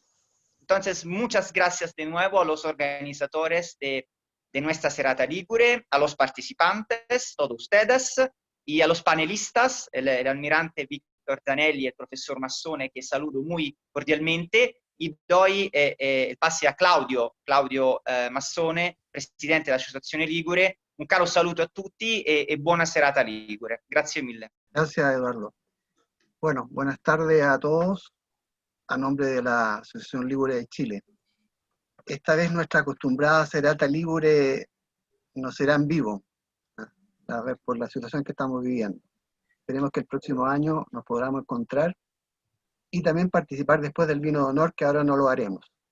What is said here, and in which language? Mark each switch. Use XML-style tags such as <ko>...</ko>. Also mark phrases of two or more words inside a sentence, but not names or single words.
<es>Entonces, muchas gracias de nuevo a los organizadores de nuestra Serata Ligure, a los participantes, todos ustedes, y a los panelistas, el almirante Víctor Víctor Zanelli y el profesor Massone, que saludo muy cordialmente, y doy el pase a Claudio Massone, presidente dell'Associazione Ligure.</es> <it>Un caro saluto a tutti e buona serata Ligure. Grazie mille.</it> <es>Gracias, Eduardo. Bueno, buenas tardes a todos, a nombre de la Asociación Ligure de Chile. Esta vez nuestra acostumbrada serata Ligure no será en vivo, a ver, por la situación que estamos viviendo. Esperemos que el próximo año nos podamos encontrar y también participar después del vino de honor, que ahora no lo haremos.</es>